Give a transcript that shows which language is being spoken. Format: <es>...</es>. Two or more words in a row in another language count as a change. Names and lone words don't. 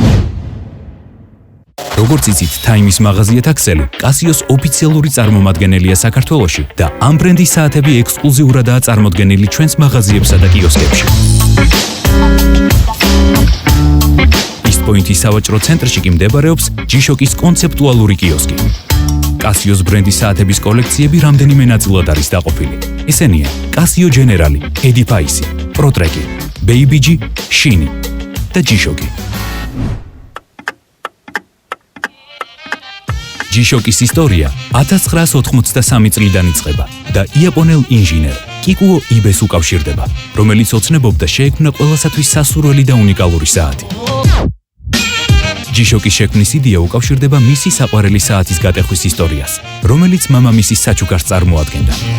<ka>როგორც იცით, Time-ის მაღაზიათა ქსელი Casio-ს ოფიციალური წარმომადგენელია საქართველოში და ამ ბრენდის საათები ექსკლუზიურადაა წარმოდგენილი ჩვენს მაღაზიებსა და კიოსკებში. პოინტის სავაჭრო ცენტრში კი მდებარეობს G-Shock-ის კონცეპტუალური კიოსკი. Casio-ს ბრენდის საათების კოლექციები რამდენიმე ნაწილად არის დაყოფილი. ესენია Casio Generali, Edifice, Pro-Trek, Baby-G, Shiny და G-Shock. G-Shock-ის ისტორია 1983 წლიდან იწყება და იაპონელ ინჟინერ კიკუო იბეს უკავშირდება, რომელიც ოცნებობდა შეექმნა ყველასათვის სასურველი და უნიკალური საათი. G-Shock-ის შექმნის იდეა უკავშირდება მისი საყვარელი საათის გატეხვის ისტორიას, რომელიც მამამისის საჩუქარს წარმოადგენდა.</ka>